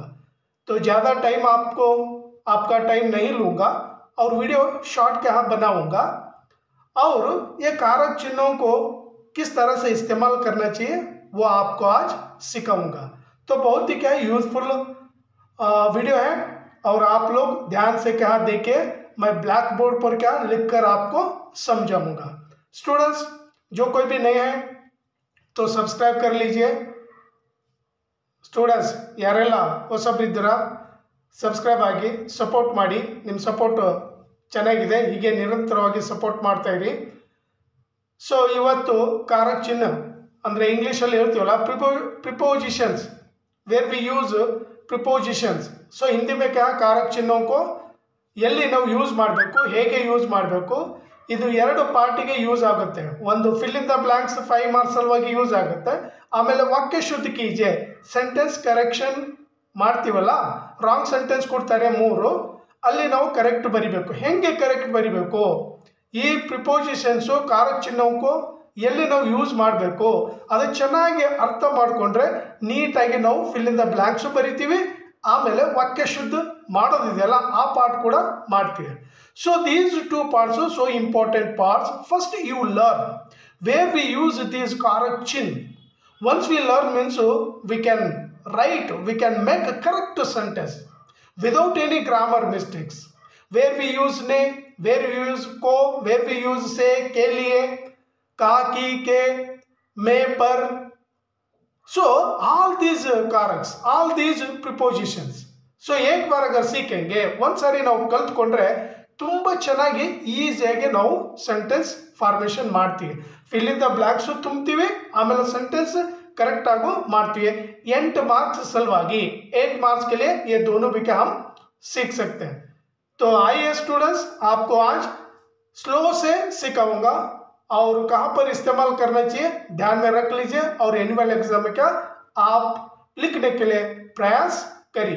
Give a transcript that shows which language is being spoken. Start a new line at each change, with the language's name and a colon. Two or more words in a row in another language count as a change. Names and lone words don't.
Hindi: तो ज़्यादा टाइम आपका टाइम नहीं लूँगा और
English: video short
Hindi: के यहाँ बनाऊंगा और ये कारक चिन्हों को किस तरह से इस्तेमाल करना चाहिए वो आपको आज सिखाऊंगा। तो बहुत ही क्या
English: useful video
Hindi: है और आप लोग ध्यान से क्या देखिए, मैं
English: black board
Hindi: पर क्या लिखकर आपको समझाऊंगा। स्टूडेंट्स, जो कोई भी नए हैं तो सब्सक्राइब कर लीजिए।
Kannada: ಸ್ಟೂಡೆಂಟ್ಸ್ ಯಾರೆಲ್ಲ ಹೊಸಬರಿದ್ದೀರಾ ಸಬ್ಸ್ಕ್ರೈಬ್ ಆಗಿ ಸಪೋರ್ಟ್ ಮಾಡಿ, ನಿಮ್ಮ ಸಪೋರ್ಟ್ ಚೆನ್ನಾಗಿದೆ, ಹೀಗೆ ನಿರಂತರವಾಗಿ ಸಪೋರ್ಟ್ ಮಾಡ್ತಾ ಇರಿ। ಸೊ ಇವತ್ತು
Hindi: कारक चिन्ह
Kannada: ಅಂದರೆ ಇಂಗ್ಲೀಷಲ್ಲಿ ಹೇಳ್ತೀವಲ್ಲ
English: prepositions, where we use prepositions.
Kannada: ಸೊ ಹಿಂದಿ
Hindi: में क्या कारक चिन्हों को
Kannada: ಎಲ್ಲಿ ನಾವು ಯೂಸ್ ಮಾಡಬೇಕು, ಹೇಗೆ ಯೂಸ್ ಮಾಡಬೇಕು, ಇದು 2 ಪಾರ್ಟಿಗೆ ಯೂಸ್ ಆಗುತ್ತೆ। ಒಂದು
English: fill in the blanks 5 marks
Kannada: ಸಲುವಾಗಿ ಯೂಸ್ ಆಗುತ್ತೆ, ಆಮೇಲೆ
Hindi: वाक्य शुद्ध कीजिए
English: sentence correction
Kannada: ಮಾಡ್ತೀವಲ್ಲ,
English: wrong sentence
Kannada: ಕೊಡ್ತಾರೆ 3, ಅಲ್ಲಿ ನಾವು ಕರೆಕ್ಟ್ ಬರಿಬೇಕು। ಹೆಂಗೆ ಕರೆಕ್ಟ್ ಬರಿಬೇಕು, ಈ ಪ್ರಿಪೋಸಿಷನ್ಸು
Hindi: कारक चिन्हों को
Kannada: ಎಲ್ಲಿ ನಾವು ಯೂಸ್ ಮಾಡಬೇಕು ಅದು ಚೆನ್ನಾಗಿ ಅರ್ಥ ಮಾಡಿಕೊಂಡ್ರೆ ನೀಟಾಗಿ ನಾವು
English: fill in the blanks
Kannada: ಬರಿತೀವಿ, ಆಮೇಲೆ ವಾಕ್ಯ ಶುದ್ಧ ಮಾಡೋದಿದೆಯಲ್ಲ ಆ ಪಾರ್ಟ್ ಕೂಡ ಮಾಡ್ತೀವಿ।
English: so these 2 parts are so important parts. First you learn where we use these
Hindi: कारक चिन्ह.
English: Once we learn means we can write, we can make a correct sentence without any grammar mistakes. Where we use ne, where we use ko, where we use se,
Hindi: के लिए, का, की, के, में, पर.
English: So all these कारक्स, all these prepositions.
Hindi: So एक बार अगर सीखेंगे,
Kannada: ಒಂದು ಸಾರಿ ನಾವು ಕಲ್ತ್ಕೊಂಡ್ರೆ ತುಂಬ ಚೆನ್ನಾಗಿ ಈಸಿಯಾಗಿ ನಾವು
English: sentence formation
Kannada: ಮಾಡ್ತೀವಿ।
English: fill in the blanks
Kannada: ತುಂಬ್ತೀವಿ, ಆಮೇಲೆ
English: sentence correct
Kannada: ಆಗು ಮಾಡ್ತೀವಿ।
Hindi: 8 मार्क्स सलवागी 8 मार्क्स के लिए ये दोनों भी क्या हम सीख सकते हैं। तो आइए स्टूडेंट्स, आपको आज स्लो से सिखाऊंगा और कहाँ पर इस्तेमाल करना चाहिए ध्यान में रख लीजिए और
English: annual exam
Hindi: में क्या आप लिखने के लिए प्रयास करिए।